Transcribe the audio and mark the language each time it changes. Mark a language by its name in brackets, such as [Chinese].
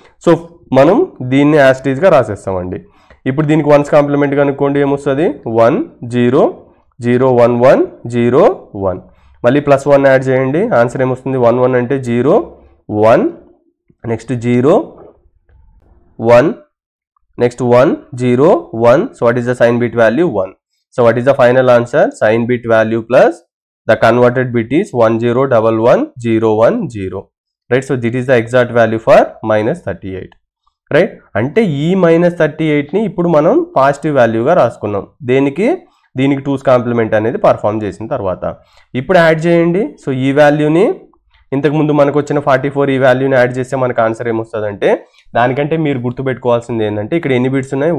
[Telugu] So మనం దీన్ని యాస్టీజ్గా రాసేస్తామండి. ఇప్పుడు దీనికి 1's కాంప్లిమెంట్ కనుక్కోండి, ఏమొస్తుంది? 1 0 0 1 1 0 1. మళ్ళీ +1 యాడ్ చేయండి, ఆన్సర్ ఏమొస్తుంది? 1 1 అంటే 0 1, next 0 1, next 1 0 1. [English] So what is the sign bit value? 1. So what is the final answer? Sign bit value plus the converted bit is 1 0 1 1 0 1 0, right? So this is the exact value for -38, right? [Telugu] అంటే ఈ -38ని ఇప్పుడు మనం positive వాల్యూగా రాసుకున్నాం. దీనికి 2's complement అనేది perform చేసిన తర్వాత ఇప్పుడు యాడ్ చేయండి. సో ఈ వాల్యూని ఇంతకుముందు మనకు వచ్చిన 44 ఈ వాల్యూని యాడ్ చేస్తే మనకు ఆన్సర్ ఏమొస్తుందంటే, దానికంటే మీరు గుర్తుపెట్టుకోవాల్సింది ఏంటంటే ఇక్కడ ఎన్ని బిట్స్ ఉన్నాయి?